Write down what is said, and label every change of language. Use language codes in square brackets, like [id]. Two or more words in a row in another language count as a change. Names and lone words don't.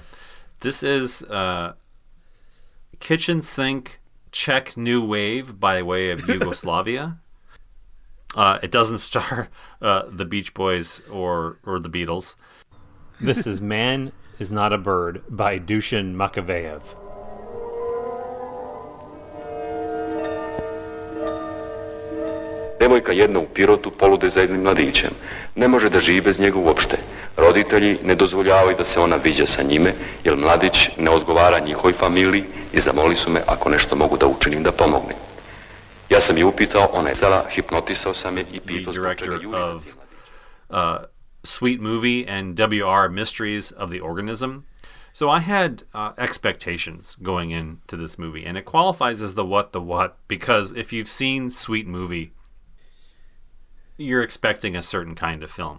[en] This is Kitchen Sink Czech New Wave by way of Yugoslavia. It doesn't star the Beach Boys or the Beatles. This is Man Is Not a Bird by Dusan Makavejev. [sr] Devojka jedna u Pirotu polude za jednim mladićem. Ne može da živi bez njega uopšte. Roditelji ne dozvoljavaju da se ona viđa sa njime, jer mladić ne odgovara njihovoj familiji i zamoli su me ako nešto mogu da učinim da pomognem. Ja sam je upitao, ona je dala, hipnotisao sam je i pitao zbog čega Juliet. [en] Sweet Movie and WR Mysteries of the Organism. So I had expectations going into this movie, and it qualifies as the what, because if you've seen Sweet Movie, you're expecting a certain kind of film.